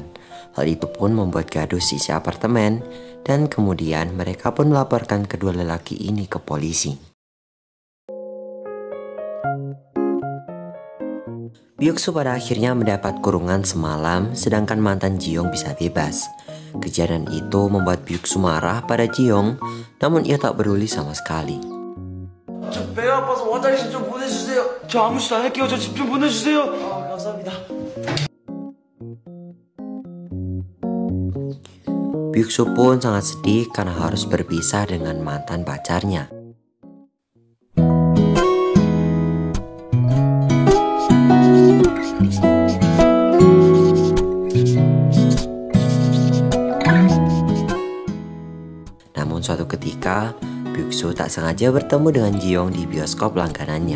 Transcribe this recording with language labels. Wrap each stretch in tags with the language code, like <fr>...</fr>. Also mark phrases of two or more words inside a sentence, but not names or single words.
<id>Hal itu pun membuat gaduh sisi apartemen, dan kemudian mereka pun melaporkan kedua lelaki ini ke polisi. Byuk-soo pada akhirnya mendapat kurungan semalam, sedangkan mantan Ji-young bisa bebas. Kejadian itu membuat Byuk-soo marah pada Ji-young, namun ia tak peduli sama sekali.</id> <ko>저 배 아파서 화장실 좀 보내주세요. 저 아무 짓도 안 할게요. 저 집 좀 보내주세요. 감사합니다.</ko> <id>Byuk-soo pun sangat sedih karena harus berpisah dengan mantan pacarnya. Namun suatu ketika, Byuk-soo tak sengaja bertemu dengan Ji-young di bioskop langganannya.</id>